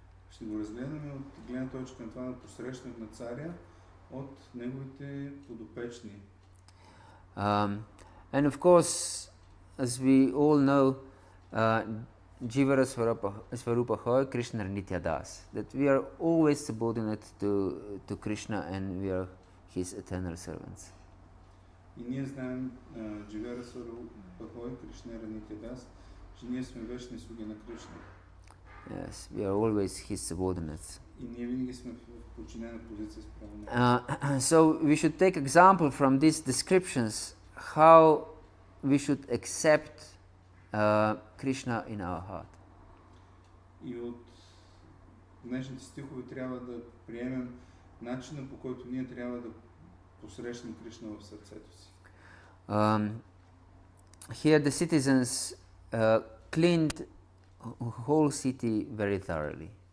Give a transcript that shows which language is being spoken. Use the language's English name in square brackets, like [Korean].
[Bulgarian] Ще го разгледаме от гледна точка на това на посрещането на царя от неговите подопечни. [English] And of course, as we all know, [Bangla] Jivara Svarupa Hoy, Krishna Nitya Das, [English] that we are always subordinate to Krishna and we are his eternal servants. [Bulgarian] И ние знаем [Bangla] Дживара Сварупа Хой, Кришна Нитя Дас, [Bulgarian] че ние сме вечни слуги на Кришна. [English] Yes, we are always his subordinates. [Bulgarian] И ние винаги сме в подчинена позиция спрямо него. [English] So we should take example from these descriptions how we should accept Krishna in our heart. [Bulgarian] И от днешните стихове трябва да приемем начина, по който ние трябва да посрещнем Кришна в сърцето си. [English] Here the citizens cleaned whole city very thoroughly.